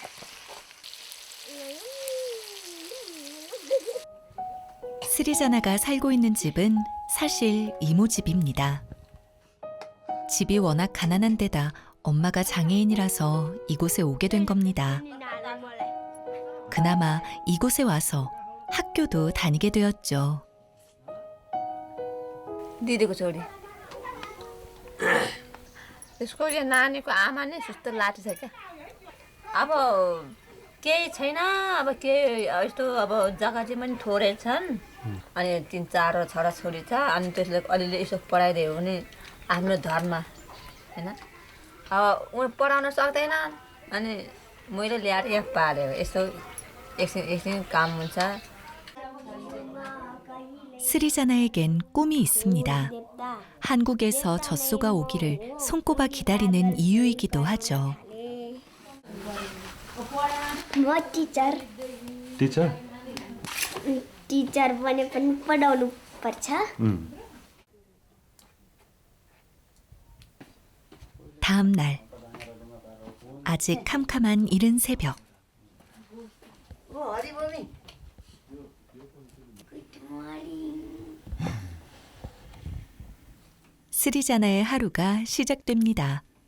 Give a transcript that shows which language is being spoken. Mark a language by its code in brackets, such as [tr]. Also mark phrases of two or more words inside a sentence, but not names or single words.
[ko] 스리자나가 살고 있는 집은 사실 이모 집입니다. 집이 워낙 가난한 데다 엄마가 장애인이라서 이곳에 오게 된 겁니다. 그나마 이곳에 와서 학교도 다니게 되었죠. [ne] दिदीको छोरी त्यसको यो नानीको आमा नै सुस्तो लाठी छ क्या अब केही छैन अब केही यस्तो अब जग्गा चाहिँ पनि थोरै छन् अनि 3-4 छोराछोरी छ अनि त्यसले अलिअलि यसो पढाइदियो भने आफ्नो धर्म होइन अब उनी पढाउन सक्दैन अनि मैले ल्याएर यहाँ पालेँ यसो एकछिन काम हुन्छ. [ko] 스리자나에겐 꿈이 있습니다. 한국에서 젖소가 오기를 손꼽아 기다리는 이유이기도 하죠. [ne] म टिचर टिचर बने पनि पढाउनु पर्छ. [ko] 다음 날 아직 캄캄한 이른 새벽. 스리자나의 하루가 시작됩니다.